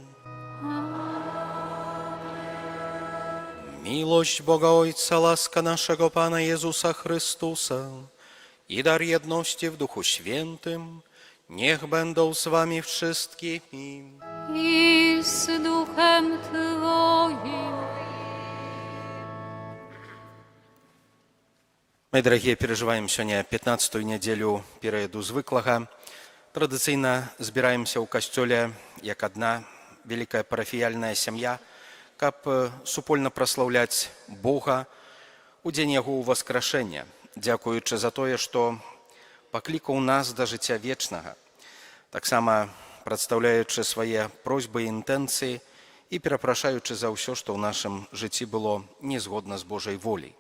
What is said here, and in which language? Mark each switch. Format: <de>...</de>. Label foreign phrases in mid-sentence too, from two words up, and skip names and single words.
<pl>Miłość Boga Ojca, łaska naszego Pana Jezusa Chrystusa i dar jedności w Duchu Świętym niech będą z wami wszystkimi. I z duchem Twoim.</pl> <ru>Мои дорогие, переживаем сегодня 15-ю неделю</ru> <be>перыяду звыклага. Традыцыйна збіраемся ў касцёле як адна вялікая парафіяльная сям'я, каб супольна праслаўляць Бога у дзень Яго ўваскрашэння, дзякуючы за тое, што паклікаў нас да жыцця вечнага, таксама прадстаўляючы свае просьбы і інтэнцыі і перапрашаючы за ўсё, што ў нашым жыцці было незгодна з Божай воляй.</be>